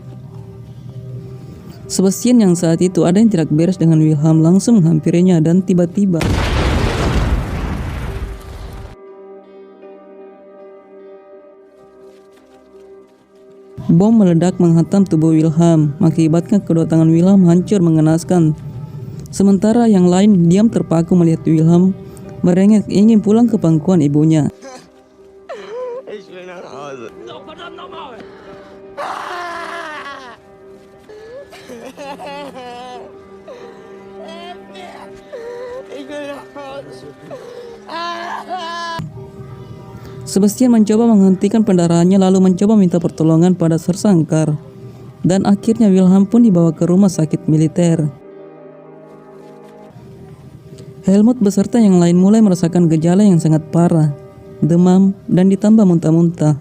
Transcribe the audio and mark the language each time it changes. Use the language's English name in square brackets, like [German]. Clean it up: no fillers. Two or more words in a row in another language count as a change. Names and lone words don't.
[Indonesian] Sebastian yang saat itu ada yang tidak beres dengan Wilhelm langsung menghampirinya dan tiba-tiba bom meledak menghantam tubuh Wilhelm, mengakibatkan kedua tangan Wilhelm hancur mengenaskan. Sementara yang lain diam terpaku melihat Wilhelm merengek ingin pulang ke pangkuan ibunya. [German] Ich will nach Hause. Oh, verdammt nochmal! Ich will nach Hause. [Indonesian] Sebastian mencoba menghentikan pendarahannya lalu mencoba minta pertolongan pada Sankar. Dan akhirnya Wilhelm pun dibawa ke rumah sakit militer. Helmut beserta yang lain mulai merasakan gejala yang sangat parah, demam dan ditambah muntah-muntah.